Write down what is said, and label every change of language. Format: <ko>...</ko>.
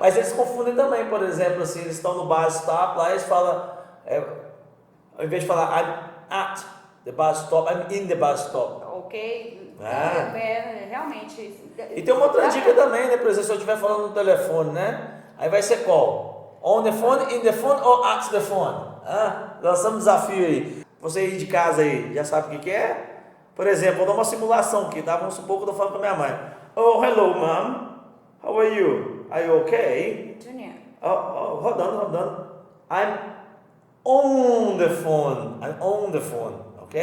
<pt>Mas eles confundem também, por exemplo, assim, eles estão no bus stop, lá eles falam, ao invés de falar</pt> <en>I'm at the bus stop,</en> <pt>I'm in the bus stop. Ok. Realmente. E tem uma outra dica também, né? Por exemplo, se eu estiver falando no telefone, né? Aí vai ser qual?</pt> <en>On the phone, in the phone ou at the phone?</en> <pt>Lançamos um desafio aí. Você aí de casa aí, já sabe o que é? Por exemplo, vou dar uma simulação aqui, tá? Vamos supor que eu estou falando com a minha mãe.</pt> <en>Oh, hello, mom. How are you? Are you okay? Junior.</en> <pt>Rodando.</pt> <en>I'm on the phone. I'm on the phone. Ok?</en>